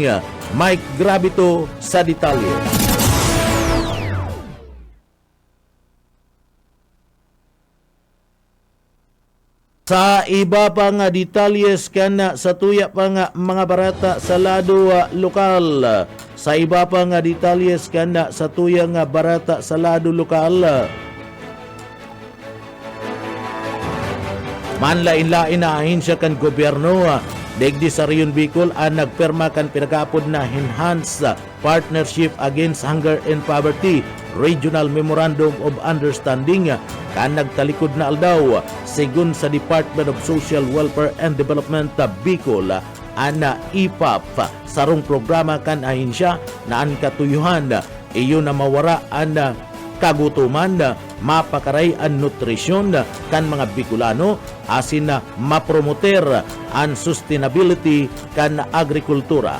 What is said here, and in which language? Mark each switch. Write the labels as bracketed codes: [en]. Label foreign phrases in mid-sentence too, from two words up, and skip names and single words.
[bik] Mike Gravito sa detalye. Sa iba pa nga detalyes kana sa tuya pa nga mga barata sa lado lokal. Sa iba pa nga detalyes kana sa tuya nga barata sa lado lokal. Manlain-lain na ahensya kan gobyerno degdi sa Rion Bicol ang nagperma kan pinagapod na Enhanced Partnership Against Hunger and Poverty Regional Memorandum of Understanding kan nagtalikod na aldaw sigun sa Department of Social Welfare and Development Bicol ana IPAP sarong programa kan ahensya na ang katuyuhan iyo na mawara ang kagutuman, mapakaray ang nutrisyon kan mga Bicolano asin na mapromoter ang sustainability kan agrikultura.